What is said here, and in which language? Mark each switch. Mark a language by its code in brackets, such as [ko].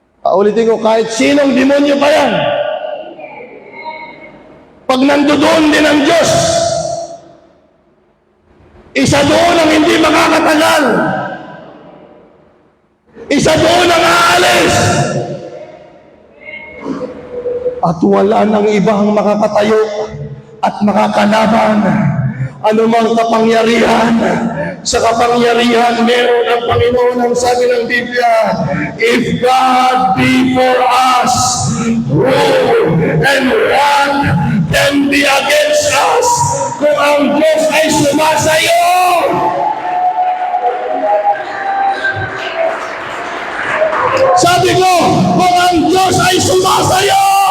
[tl] Ulitin ko, kahit sinong demonyo pa yan, pag nandoon din ang Diyos, isa doon ang hindi makakatagal, isa doon ang aalis, at wala nang ibang makakatayo at makakalaban anumang kapangyarihan. Sa kapangyarihan meron ang Panginoon. Ang sabi ng Biblia, [en] if God be for us, who and what can be against us? [tl] kung ang Diyos ay sumasayo. Sabi ko, kung ang Diyos ay sumasayo.